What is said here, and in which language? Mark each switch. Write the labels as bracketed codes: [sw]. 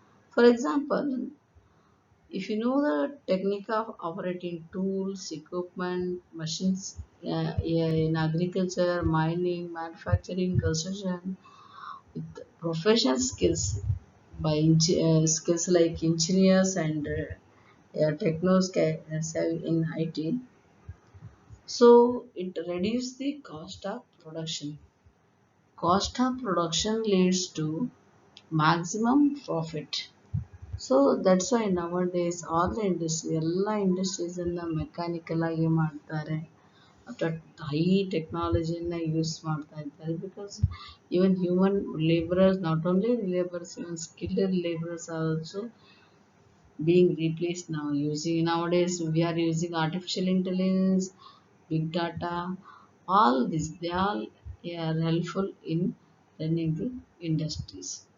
[en] For example, if you know the technique of operating tools, equipment, machines in agriculture, mining, manufacturing, construction, with professional skills by skills like engineers and technos in IT. So it reduces the cost of production. Cost of production leads to maximum profit. So that's why nowadays all the industry, [kn] ಎಲ್ಲ ಇಂಡಸ್ಟ್ರೀಸನ್ನು mechanical ಆಗಿ ಮಾಡ್ತಾರೆ, high ಟೆಕ್ನಾಲಜಿಯನ್ನು use ಮಾಡ್ತಾ ಇದ್ದಾರೆ. [en] Because even human laborers, not only laborers, even skilled laborers are also being replaced now. Using nowadays we are using artificial intelligence, big data, all this they all are helpful in running the industries.